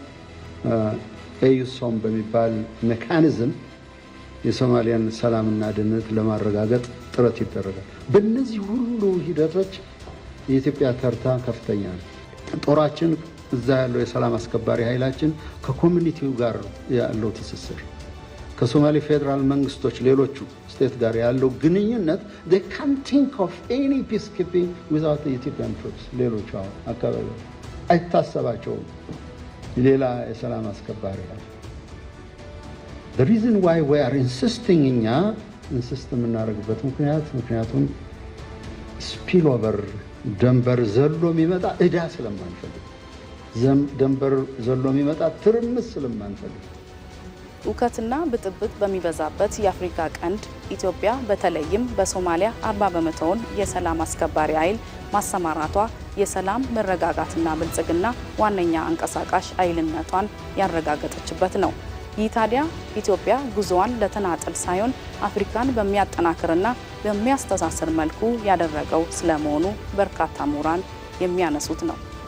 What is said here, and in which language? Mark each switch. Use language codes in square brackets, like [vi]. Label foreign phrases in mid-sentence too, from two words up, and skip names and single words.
[am] ኤዩሶም በሚባል ሜካኒዝም የሶማሊያን ሰላምና ደህንነት ለማረጋገጥ ጥረት ይደረጋል። በእነዚህ ሁሉ ሂደቶች የኢትዮጵያ ተርታ ከፍተኛ ነው። ጦራችን እዛ ያለው የሰላም አስከባሪ ኃይላችን ከኮሚኒቲው ጋር ያለው ትስስር ከሶማሌ ፌዴራል መንግስቶች ሌሎቹ ስቴት ጋር ያለው ግንኙነት [en] they can't think of any peacekeeping without the Ethiopian troops [am] ሌሎቹ አካባቢ አይታሰባቸውም ሌላ የሰላም አስከባሪ ኃይል [en] the reason why we are insisting [am] እኛ ኢንሲስት የምናደርግበት ምክንያቱም [en] spill over [am] ደንበር ዘሎ የሚመጣ ዕዳ ስለማንፈልግ ደንበር ዘሎ የሚመጣ ትርምስ ስለማንፈልግ ውከትና ብጥብጥ በሚበዛበት የአፍሪካ ቀንድ ኢትዮጵያ በተለይም በሶማሊያ 40% የሰላም አስከባሪ ኃይል ማሰማራቷ የሰላም መረጋጋትና ብልጽግና ዋነኛ አንቀሳቃሽ ኃይልነቷን ያረጋገጠችበት ነው። ይህ ታዲያ ኢትዮጵያ ጉዞዋን ለተናጠል ሳይሆን አፍሪካን በሚያጠናክርና በሚያስተሳስር መልኩ ያደረገው ስለመሆኑ በርካታ ምሁራን የሚያነሱት ነው።